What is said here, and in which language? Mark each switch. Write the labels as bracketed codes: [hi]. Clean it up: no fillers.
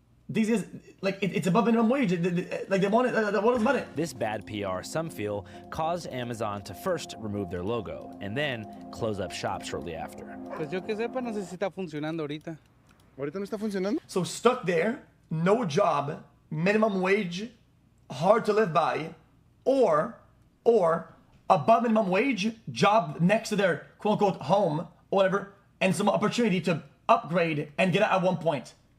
[en] These guys, like, it's above minimum wage. Like, they want it. What about it? This bad PR, some feel, caused Amazon to first remove their logo and then close up shop shortly after. [es] Pues yo que sepa, no sé si está funcionando ahorita. ¿Ahorita no está funcionando? [en] So stuck there, no job, minimum wage, hard to live by, or above minimum wage, job next to their quote-unquote home, or whatever, and some opportunity to upgrade and get out at one point.